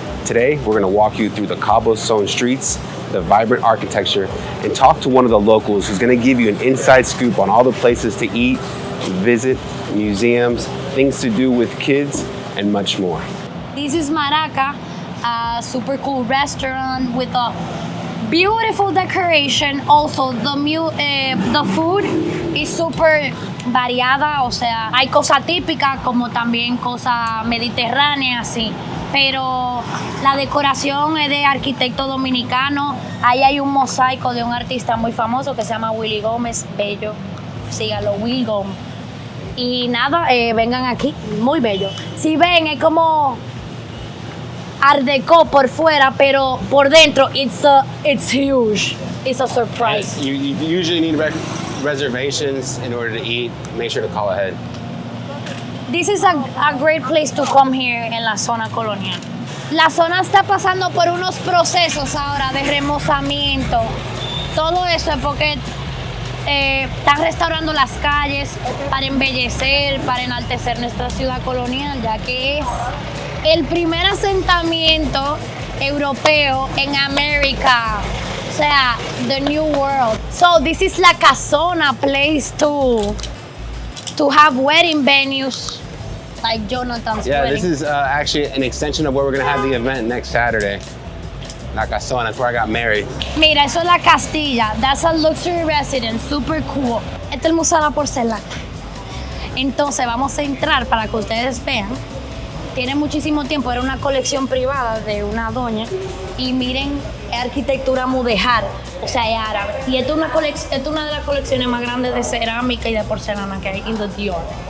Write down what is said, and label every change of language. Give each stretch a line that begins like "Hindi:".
English: Today, we're going to walk you through the cobblestone streets, the vibrant architecture, and talk to one of the locals who's going to give you an inside scoop on all the places to eat, visit, museums, things to do with kids, and much more. This is Maracas, a super cool restaurant with a beautiful decoration. Also, the food is super
Spanish: variada, o sea, hay cosa típica como también cosa mediterránea, así. Pero la decoración es de arquitecto dominicano. Ahí hay un mosaico de un artista muy famoso que se llama Willy Gómez, bello. Sígalo, Will Gómez. Y nada, vengan aquí, muy bello. Si ven, es como Art Deco por fuera, pero por dentro
English: it's huge. It's a surprise. You usually need reservations in order to eat. Make sure to call ahead. This is a great place to come here
Spanish: en la Zona Colonial. La zona está pasando por unos procesos ahora de remozamiento. Todo eso es porque están restaurando las calles para embellecer, para enaltecer nuestra ciudad colonial, ya que es el primer asentamiento europeo en América. O sea,
English: the new world. So this is la Casona place to have wedding venues like Jonathan's wedding. This is actually an extension of where we're going to have the event next Saturday. La Casona, that's where I got married.
Spanish: Mira, eso es la Castilla.
English: That's a luxury residence, super cool.
Spanish: Este es el Museo de la Porcelana. Entonces vamos a entrar para que ustedes vean. Tiene muchísimo tiempo, era una colección privada de una doña. Y miren, es arquitectura mudéjar, o sea, es árabe. Y esta es una de las colecciones más grandes de cerámica y de porcelana que hay en the Dior.